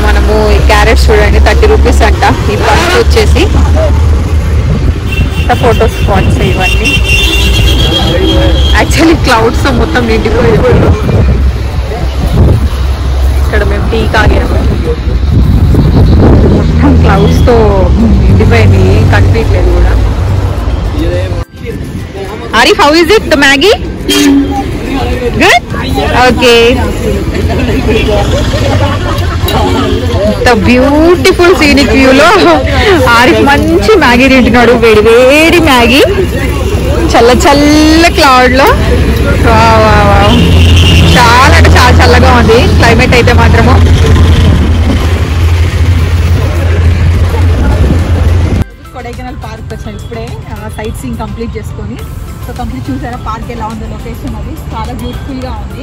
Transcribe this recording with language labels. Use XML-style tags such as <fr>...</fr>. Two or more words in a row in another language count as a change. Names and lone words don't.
<te>మనము ఈ క్యారెట్స్ చూడండి 30 రూపీస్ అంట. ఈ బంక్ వచ్చేసి</te> <en>photo spots</en> <te>ఇవన్నీ.</te> <en>actually clouds</en> <te>తో మొత్తం నిండిపోయింది. ఇక్కడ మేము టీ తాగాము. మొత్తం క్లౌడ్స్ తో నిండిపోయింది, ఏం కనిపించలేదు కూడా.</te> <en>Arif, how is it, the Maggie? Good? Okay. The beautiful scenic view</en> <te>లో ఆరిఫ్ మంచి మ్యాగీ తింటున్నాడు. వేడి వేడి మ్యాగీ, చల్ల చల్ల క్లౌడ్ లో. వావ్ వావ్ వావ్, చాలా అంటే చాలా చల్లగా ఉంది క్లైమేట్ ఐతే మాత్రమో. కొడైకెనాల్ పార్క్ వచ్చాను ఇప్పుడే,</te> <en>sight seeing complete</en> <te>చేసుకొని.</te> <en>so complete</en> <te>చూసారా పార్క్ ఎలా ఉందో, లొకేషన్ అది చాలా బ్యూటిఫుల్గా ఉంది.</te>